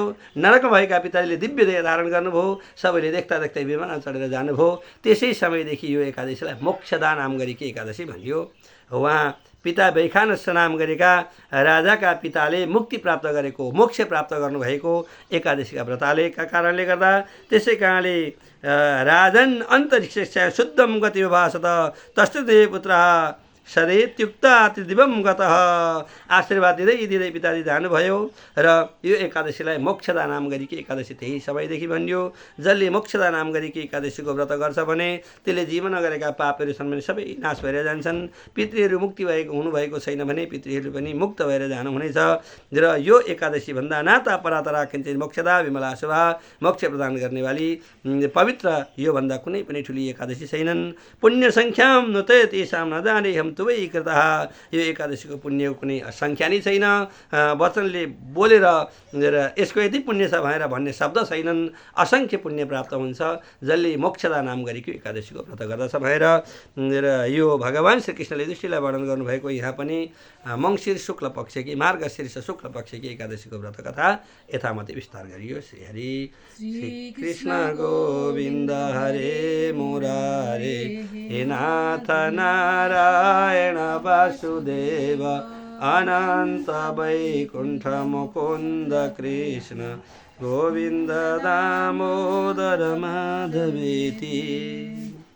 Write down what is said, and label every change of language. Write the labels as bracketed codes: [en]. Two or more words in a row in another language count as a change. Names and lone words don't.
[ne] नरकमा भएका पिताजीले दिव्य देह धारण गर्नुभयो, सबैले देख्दा देख्दै विमानमा चढेर जानुभयो। त्यसै समयदेखि यो एकादशीलाई मोक्षदा नाम गरेकी एकादशी भनियो। उहाँ पिता वैखानस नाम गरेका राजाका पिताले मुक्ति प्राप्त गरेको, मोक्ष प्राप्त गर्नुभएको एकादशीका व्रतालेका कारणले गर्दा, त्यसै कारणले [sa] राजन अन्तरिक्ष शुद्धम गति भाषत तस्तुते पुत्र सदैत्युक्ता त्रिदिवम गतः। [ne] आशीर्वाद दिँदै दिँदै पिताजी जानुभयो र यो एकादशीलाई मोक्षदा नाम गरेकी एकादशी त्यही समयदेखि भनियो। जसले मोक्षदा नाम गरेकी एकादशीको व्रत गर्छ भने त्यसले जीवन गरेका पापहरू छन् भने सबै नाश भएर जान्छन्। पितृहरू मुक्ति हुनुभएको छैन भने पितृहरू पनि मुक्त भएर जानुहुनेछ। र यो एकादशी भन्दा नाता पराता राखिन्छ [sa] मोक्षदा विमला शुभा, [ne] मोक्ष प्रदान गर्नेवाली पवित्र योभन्दा कुनै पनि ठुली एकादशी छैनन्। [sa] पुण्य सङ्ख्याम नुते तेषां न जाने हम तुवै कृतः। [ne] यो एकादशीको पुण्यको कुनै सङ्ख्या नै छैन, वचनले बोलेर यसको यति पुण्य छ भनेर भन्ने शब्द छैनन्। असङ्ख्य पुण्य प्राप्त हुन्छ जसले मोक्षदा नाम गरेको एकादशीको व्रत गर्दछ भनेर यो भगवान् श्रीकृष्णले युधिष्ठिरलाई वर्णन गर्नुभएको। यहाँ पनि मङ्सिर शुक्ल पक्ष कि मार्गशीर्ष शुक्ल पक्ष कि एकादशीको व्रत कथा यथामति विस्तार गरियो। [sa] श्री हरि श्री कृष्ण गोविन्द हरे मुरारे, हे नाथ नारायण वासुदेव, अनन्त वैकुण्ठ मुकुन्द कृष्ण गोविन्द दामोदर माधवेति।